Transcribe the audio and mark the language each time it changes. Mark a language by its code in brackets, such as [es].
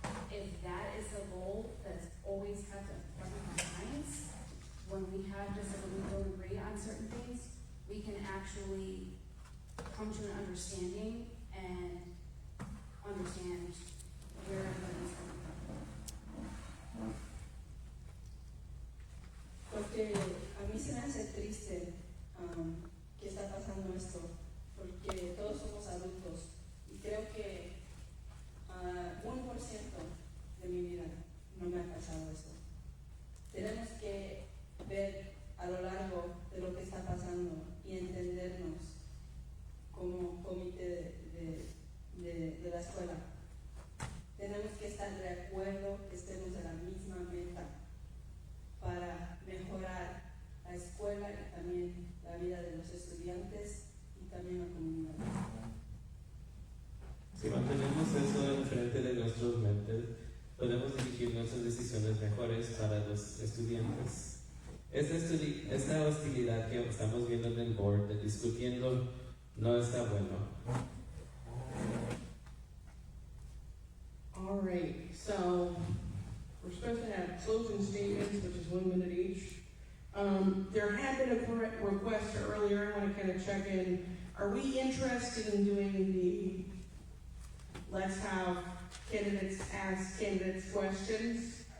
[en] If that is the goal that's always kept at the front of our minds, when we don't agree on certain things, we can actually come to an understanding and understand where everybody's coming from. [es] Porque a mí se me hace triste que está pasando esto, porque todos somos adultos y creo que 1% de mi vida no me ha pasado eso. Tenemos que ver a lo largo de lo que está pasando y entendernos como comité de la escuela. Tenemos que estar de acuerdo, que estemos en la misma meta para mejorar la escuela y también la vida de los estudiantes y también la comunidad. Si mantenemos eso enfrente de nuestras mentes, podemos dirigir nuestras decisiones mejores para los estudiantes. Esta hostilidad que estamos viendo en el board, discutiendo, no está bueno. [en] All right, so we're supposed to have closing statements, which is 1 minute each. There had been a request earlier. I want to kind of check in. Are we interested in doing the let's have candidates ask candidates questions?